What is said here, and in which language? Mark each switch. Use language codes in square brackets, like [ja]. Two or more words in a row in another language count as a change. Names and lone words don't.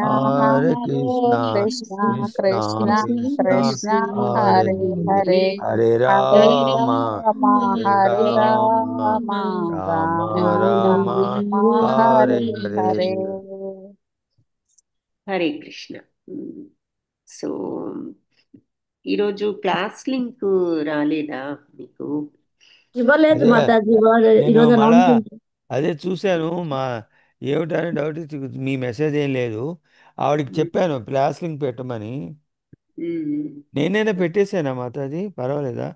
[sa] హరే హరే కృష్ణ కృష్ణ కృష్ణ కృష్ణ కృష్ణ కృష్ణ హరే హరే హరే హరే హరే హరే రామ రామ హరే హరే రామ రామ రామ రామ రామ రామ హరే హరే హరే. హరే. [te] హరే కృష్ణ. సో ఈరోజు క్లాస్ లింక్ రాలేదా మీకు? ఇవ్వలేదు అదే మాతాజీ నేను ఈరోజు మళ్ళా అనౌన్స్మెంట్. అదే చూశాను ఏమిటని డౌట్ ఇచ్చి మీ మెసేజ్ ఏం లేదు. ఆవిడకి చెప్పాను క్లాస్ లింక్ పెట్టమని. నేనైనా పెట్టేశానా మాతాజీ, పర్వాలేదా?